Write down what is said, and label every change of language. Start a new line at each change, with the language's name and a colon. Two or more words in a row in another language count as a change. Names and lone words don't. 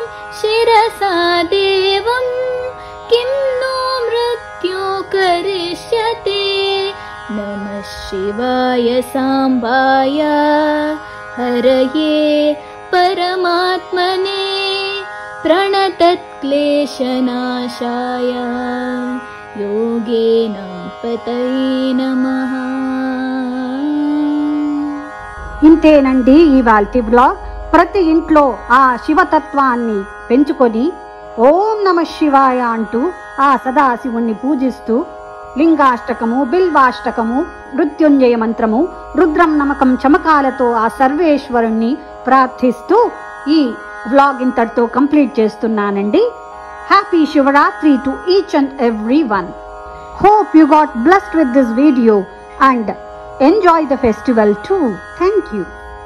Sanskrit: शिरसा देवं किं नो मृत्यो करिष्यते नमः शिवाय साम्बाय हरये परमात्मने प्रणतक्लेशनाशाय योगिनां पतये नमः।
Telugu: ఇంతేనండి ఇవాల్టి బ్లాగ్. ప్రతి ఇంట్లో ఆ శివతత్వాన్ని పెంచుకొని
Sanskrit: ఓం నమ శివాయ
Telugu: అంటూ ఆ సదాశివుణ్ణి పూజిస్తూ లింగాష్టకము, బిల్వాష్టకము, మృత్యుంజయ మంత్రము, రుద్రం నమకం చమకాలతో ఆ సర్వేశ్వరుణ్ణి ప్రార్థిస్తూ ఈ వ్లాగ్ ఇంతటితో కంప్లీట్ చేస్తున్నానండి.
English: Happy Shivaratri to each and every one. Hope you got blessed with this video and enjoy the festival too. Thank you.